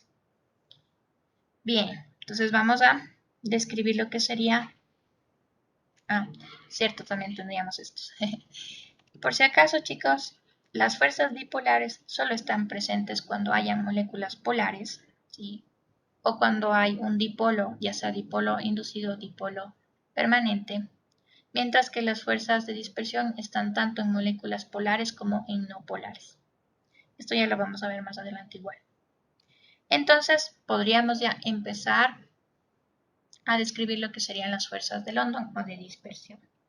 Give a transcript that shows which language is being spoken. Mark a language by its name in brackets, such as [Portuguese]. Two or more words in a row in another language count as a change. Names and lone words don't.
[Spanish] Bien, entonces vamos a describir lo que sería. Cierto, también tendríamos estos. Por si acaso, chicos, las fuerzas dipolares solo están presentes cuando hayan moléculas polares, ¿sí? O cuando hay un dipolo, ya sea dipolo inducido o dipolo permanente, mientras que las fuerzas de dispersión están tanto en moléculas polares como en no polares. Esto ya lo vamos a ver más adelante igual. Entonces, podríamos ya empezar a describir lo que serían las fuerzas de London o de dispersión.